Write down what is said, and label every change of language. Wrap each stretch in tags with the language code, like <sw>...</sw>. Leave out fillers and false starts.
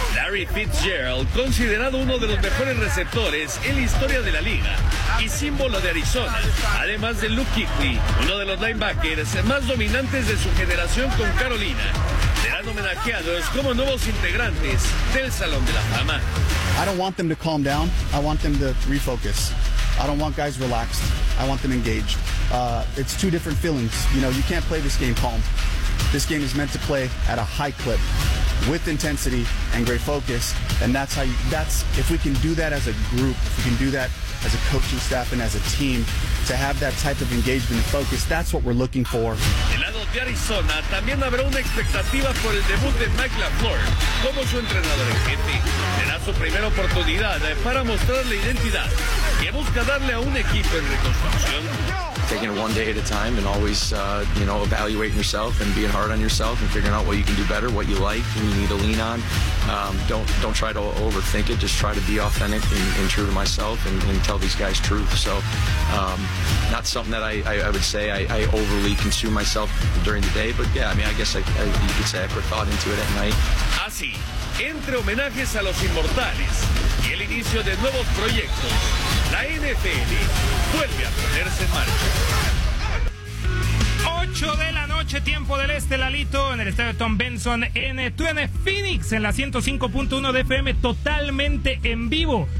<es>Larry Fitzgerald, considerado uno de los mejores receptores en la historia de la liga y símbolo de Arizona, además de Luke Kuechly, uno de los linebackers más dominantes de su generación con Carolina, serán homenajeados como nuevos integrantes del Salón de la Fama.</es> <en>I don't want them to calm down. I want them to refocus. I don't want guys relaxed. I want them engaged. It's two different feelings. You know, you can't play this game calm. This game is meant to play at a high clip with intensity and great focus. And that's how if we can do that as a group, if we can do that as a coaching staff and as a team, to have that type of engagement and focus, that's what we're looking for.</en> <es>Del lado de Arizona, también habrá una expectativa por el debut de Mike LaFleur como su entrenador en jefe. Será su primera oportunidad para mostrar la identidad que busca darle a un equipo en reconstrucción.</es> <en>Taking it one day at a time and always, evaluating yourself and being hard on yourself and figuring out what you can do better, what you like, who you need to lean on. Don't try to overthink it. Just try to be authentic and true to myself and tell these guys truth. So not something that I would say I overly consume myself during the day. But, yeah, I mean, I guess you could say I put thought into it at night.</en> <es>Así, entre homenajes a los inmortales y el inicio de nuevos proyectos, la NFL vuelve a ponerse en marcha. 8 de la noche, tiempo del este, Lalito, en el estadio Tom Benson, en TUDN Phoenix, en la 105.1 de FM, totalmente en vivo.</es>